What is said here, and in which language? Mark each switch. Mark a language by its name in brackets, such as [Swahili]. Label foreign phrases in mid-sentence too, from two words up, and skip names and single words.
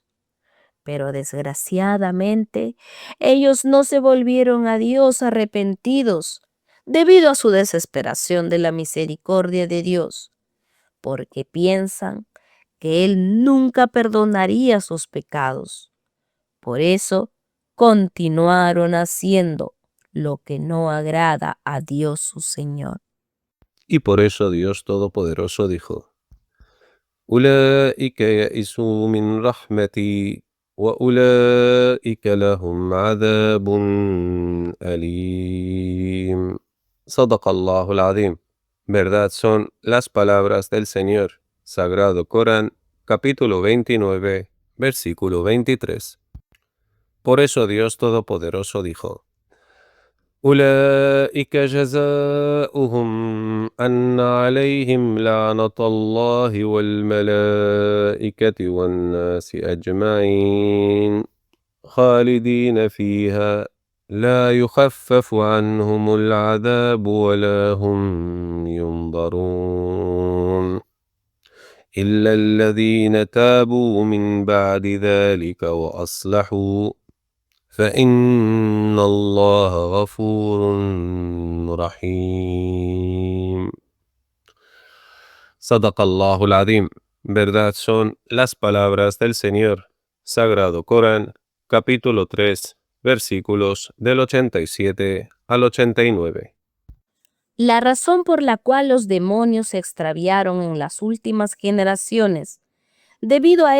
[Spanish] Pero desgraciadamente, ellos no se volvieron a Dios arrepentidos debido a su desesperación de la misericordia de Dios, porque piensan que Él nunca perdonaría sus pecados. Por eso, continuaron haciendo lo que no agrada a Dios su Señor. Y por eso Dios Todopoderoso dijo: [Arabic] أولئك يئسوا من رحمتي وأولئك لهم عذاب أليم. صدق الله العظيم. [Spanish] Verdad son las palabras del Señor. Sagrado Corán, capítulo 29, versículo 23. Por eso Dios Todopoderoso dijo: [Arabic] أولئك جزاؤهم أن عليهم لعنة الله والملائكة والناس أجمعين خالدين فيها لا يخفف عنهم العذاب ولا هم ينظرون إلا الذين تابوا من بعد ذلك وأصلحوا فإن الله غفور رحيم. صدق الله العظيم. [Spanish] Verdad son las palabras del Señor. Sagrado Corán, capítulo 3, versículos del 87 al 89. La razón por la cual los demonios se extraviaron en las últimas generaciones, debido a